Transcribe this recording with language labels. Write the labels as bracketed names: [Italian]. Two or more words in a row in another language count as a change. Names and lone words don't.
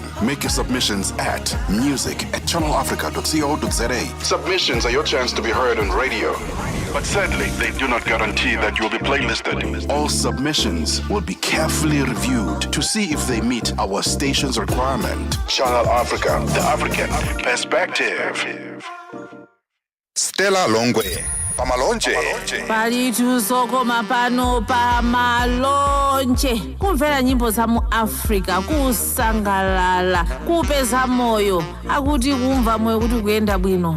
[English] Make your submissions at music@channelafrica.co.za. Submissions are your chance to be heard on radio. But sadly, they do not guarantee that you'll be playlisted. All submissions will be carefully reviewed to see if they meet our station's requirement. Channel Africa, the African perspective. Stella Longwe, Pamalonje. [Nyanja] Palitu sokoma pano pamalonje. Kumvera nyimbo za mu Africa, kusangalala, kupeza moyo. Akuti kumva moyo kuti kuyenda bwino.